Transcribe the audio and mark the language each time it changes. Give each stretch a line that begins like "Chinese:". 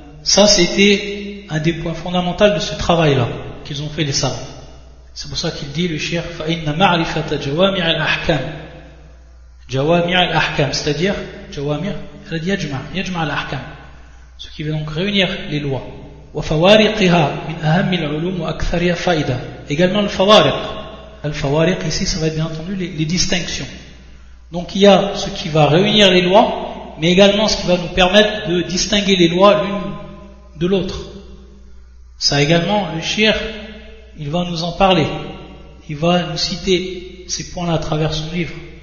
French: Ça, c'était un des points fondamentaux de ce travail-là qu'ils ont fait, les savants. C'est pour ça qu'il dit, le shir,
Arabic: فَإِنَّ مَعْرِفَةَ جَوَامِعِ الْأَحْكَامِ جَوَامِعِ الْأَحْكَامِ,
French: c'est-à-dire,
Arabic: جَوَامِعِ الْأَحْكَامِ يَجْمَعَ الْأَحْكَامِ,
French: ce qui veut donc réunir les lois.
Arabic: وَفَوَارِقِهَا مِنْ أَهَمِّ الْعُلُومِ وَأَكْثَرِيَ فَائِدًا,
French: également le
Arabic: فَوَارِق.
French: Le فَوَارِق ici, ça va être bien entendu les distinctions. Donc il y a ce qui va réunir les lois, mais également ce qui va nous permettre de distinguer les lois l'une de l'autre. Ça également, le shir, il va nous en parler. Il va nous citer ces points-là à travers son livre.